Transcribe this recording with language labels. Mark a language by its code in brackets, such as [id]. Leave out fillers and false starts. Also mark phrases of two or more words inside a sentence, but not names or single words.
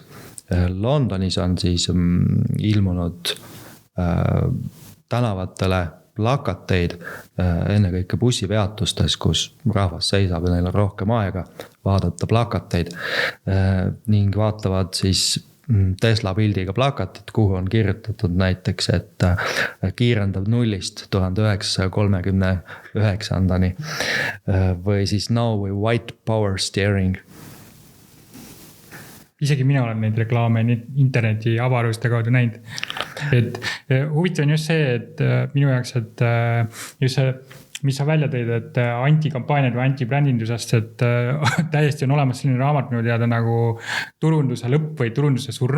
[et] Londonis on siis ilmunud tänavatele plakateid, ennekõike bussipeatustes, kus rahvas seisab ja neil on rohkem aega vaadata plakateid ning vaatavad siis Tesla pildiga plakatit, kuhu on kirjutatud näiteks, et kiirendab 0-st 1939 või siis [en] now with white power steering. [et] Isegi mina olen neid reklaame interneti avaruste kaudu näinud. Et huvitav on just see, et minu jaoks, et just see, mis sa välja tõid, et antikampaaniad või antibrändindusest, et täiesti on olemas selline raamat minu teada nagu turunduse lõpp või turunduse surm.